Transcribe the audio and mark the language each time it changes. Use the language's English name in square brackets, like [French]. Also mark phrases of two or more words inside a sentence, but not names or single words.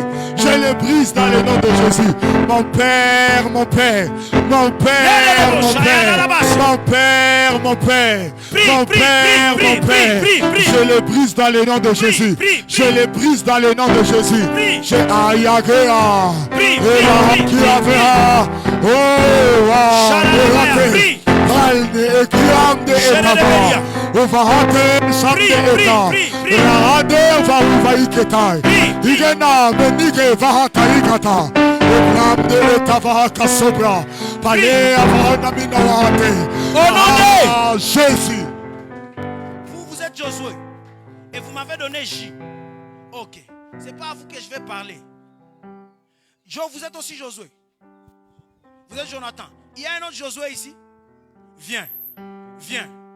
[French] Je le brise dans le nom de Jésus. Mon Père, mon Père, mon Père, mon Père, mon Père, mon Père, Prie, mon prie, Père, prie, mon prie, Père. prie, prie. Je le brise dans le nom de Jésus. prie, Je le brise dans le nom de Jésus. Prie. Je ayagea. Prie, Et prie, qui prie, avea. Oh, Shalala, prie. Alde ekiande etava. Ovahate sande Prie, eta. prie, prie. Rahade vaiketai. Prie. Igena menike vahata ikata. Obramde etava kasobra. Pale avana minawate. Au nom de Jésus. Vous êtes Josué. Et vous m'avez donné J. Ok. C'est pas à vous que je vais parler. Vous êtes aussi Josué. Vous êtes Jonathan. Il y a un autre Josué ici. Viens. Viens.